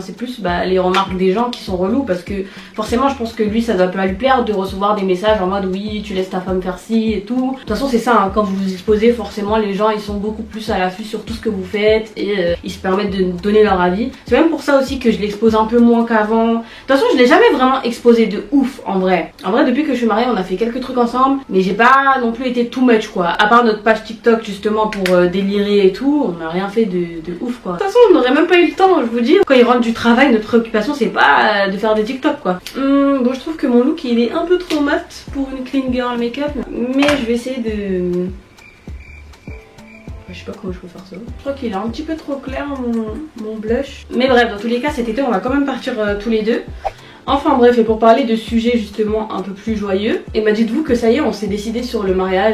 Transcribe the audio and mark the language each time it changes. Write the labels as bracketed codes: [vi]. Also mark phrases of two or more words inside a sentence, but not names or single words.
[fr] C'est plus les remarques des gens qui sont relous, parce que forcément je pense que lui ça doit pas lui plaire de recevoir des messages en mode oui tu laisses ta femme faire ci et tout. De toute façon c'est ça, hein. Quand vous vous exposez, forcément les gens ils sont beaucoup plus à l'affût sur tout ce que vous faites et ils se permettent de donner leur avis. C'est même pour ça aussi que je l'expose un peu moins qu'avant. De toute façon je l'ai jamais vraiment exposé de ouf en vrai. En vrai depuis que je suis mariée on a fait quelques trucs ensemble, mais j'ai pas non plus été [en] too much, [fr] quoi. À part notre page TikTok justement pour délirer et tout, on n'a rien fait de ouf, quoi. De toute façon on n'aurait même pas eu le temps, je vous dis. Quand il rentre du travail, notre préoccupation c'est pas de faire des TikTok, quoi. Donc je trouve que mon look il est un peu trop mat pour une [en] clean girl make-up, [fr] mais je vais essayer de... Je sais pas comment je peux faire ça. Je crois qu'il est un petit peu trop clair mon blush. Mais bref, dans tous les cas cet été on va quand même partir tous les deux. Enfin bref, et pour parler de sujets justement un peu plus joyeux, et bah dites-vous que ça y est, on s'est décidé sur le mariage.